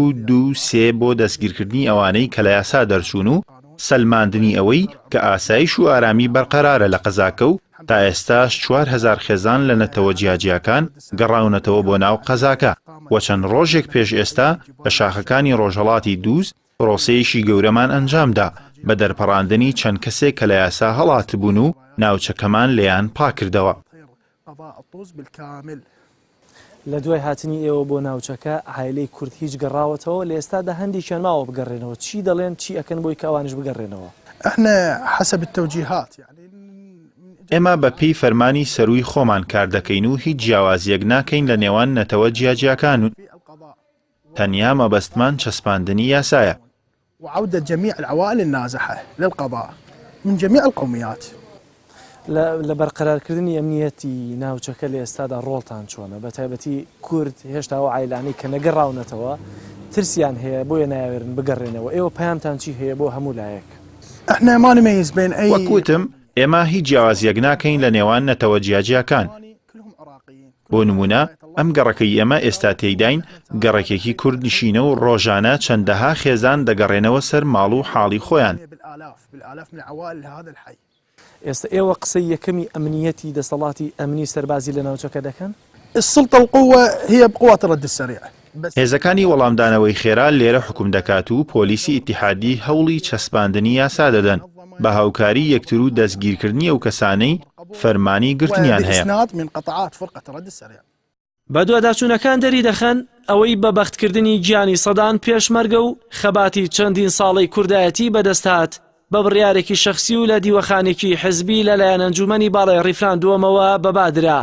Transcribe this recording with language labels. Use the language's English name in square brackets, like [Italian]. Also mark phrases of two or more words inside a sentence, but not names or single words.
[Central Kurdish] و 2 3 بۆ دەستگیرکردنی ئەوانەی کە لە یاسا دەرچوون و سەلماندنی ئەوەی کە ئاسایش و ئارامی بەرقەرارە لە قەزاکە و تا ئێستاش 4000 خێزان لە نەتەوە جیاجیاکان گەڕاونەتەوە بۆ ناو قەزاکە و چەند ڕۆژێک پێش ئێستا لە شاخەکانی ڕۆژهەڵاتی دووز پرۆسەیەکی گەورەمان ئەنجامدا بە دەرپەڕاندنی چەند کەسێک کە لە یاسا هەڵات بوون و ناوچەکەمان لێیان پاکردەوە. لە دوای هاتنی ئێوە بۆ ناوچەکە عایلەی کورد هیچ گەڕاوەتەوە لە ئێستادا هەندێکیان ماوە بگەڕێنەوە. چی دەڵێن چی ئەکەن بۆی کاوانش بگەڕێنەوە؟ [Arabic] احنا حسب التوجيهات [Central Kurdish] ئێمە بە پێی فەرمانی سەرووی خۆمان کار دەکەین و هیچ جیاوازیەک ناکەین لە نێوان نەتەوە جیاجیاکان و تەنیا مەبەستمان چەسپاندنی یاسایە. [Arabic] وعودة جميع العوائل النازحة للقضاء من جميع القوميات. [Central Kurdish] لە بەرقەرارکردنی ئەمنیەتی ناوچەکە لە ئێستادا ڕۆڵتان چۆنە؟ بە تایبەتی کورد هێشتا ئەو عایلانەی کە نەگەڕاونەتەوە ترسیان هەیە بۆیە نایەوێرن بگەڕێنەوە. ئێوە پەیامتان چی هەیە بۆ هەموو لایەک؟ [Arabic] احنا ما نميز بين أي [Central Kurdish] وەکوتم ئێمە هیچ جیاوازیەک ناکەین لە نێوان نەتەوە جیاجیاکان. بۆ نمونە ئەم گەڕەکەی ئێمە ئێستا تێیداین گەڕێکێکی کورد نشینە و ڕۆژانە چەندەها خێزان دەگەڕێنەوە سەر ماڵ و حاڵی خۆیان. ئێستا ئێوە قسەی یەکەمی ئەمنیەتی دەسەڵاتی ئەمنی سەربازی لە ناوچەکە دەکەن؟ [Arabic] السلطة القوة هي بقوة الرد السريع. [Central Kurdish] هێزەکانی وەڵامدانەوەی خێرا لێرە حکوم دەکات و پۆلیسی ئیتیحادی هەوڵی چەسپاندنی یاسا دەدەن بە هاوکاری یەکتر و دەستگیرکردنی ئەو کەسانەی فەرمانی گرتنیان هەیە. بە دوواداچوونەکان دەری دەخەن ئەوەی بە بەختکردنی گیانی سەدان پێشمەرگە و خەباتی چەندین ساڵی کوردایەتی بەدەستهات بە بڕیارێکی شەخسی و لە دیوەخانێکی حزبی لەلایەن ئەنجومەنی باڵای ڕیفراندووەمەوە بەبادرا.